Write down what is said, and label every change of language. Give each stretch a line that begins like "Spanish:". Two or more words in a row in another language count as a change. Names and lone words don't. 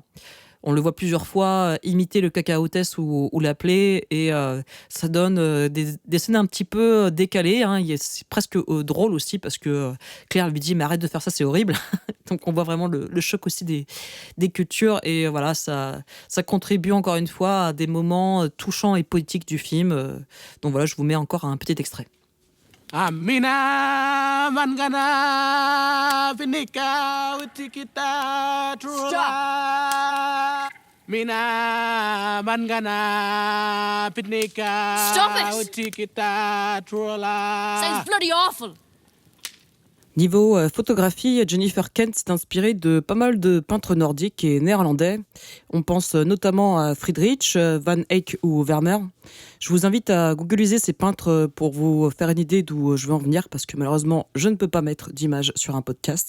French: On le voit plusieurs fois imiter le cacaotès ou l'appeler et ça donne des scènes un petit peu décalées. C'est presque drôle aussi parce que Claire lui dit « mais arrête de faire ça, c'est horrible ». Donc on voit vraiment le choc aussi des cultures et voilà, ça contribue encore une fois à des moments touchants et poétiques du film. Donc voilà, je vous mets encore un petit extrait. Amina mangana vinika utikita trula. Mina mangana vinika utikita trula.
English: Sounds bloody awful.
French: Niveau photographie, Jennifer Kent s'est inspirée de pas mal de peintres nordiques et néerlandais. On pense notamment à Friedrich, Van Eyck ou Vermeer. Je vous invite à googliser ces peintres pour vous faire une idée d'où je veux en venir, parce que malheureusement, je ne peux pas mettre d'image sur un podcast.